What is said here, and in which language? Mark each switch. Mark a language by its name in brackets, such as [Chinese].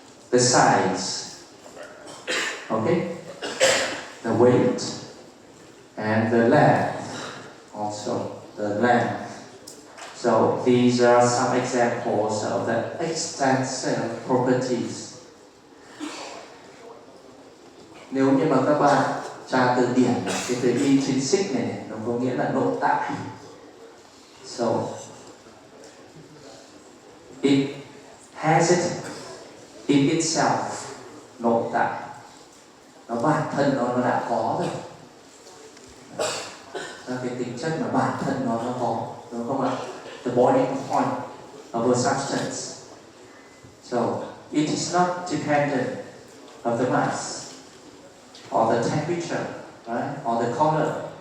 [English] the size, okay, the weight, and the length, also the length. So these are some examples of the extensive properties. [Vietnamese] Nếu như mà các bạn tra từ điển cái từ intrinsic này nó có nghĩa là nội tại. [English] So it has it in itself, nội tại. [Vietnamese] Nó bản thân nó đã có rồi. Là cái tính chất mà bản thân nó có, đúng không ạ? [English] The body point of a substance. So it is not dependent of the mass or the temperature, right? Or the color.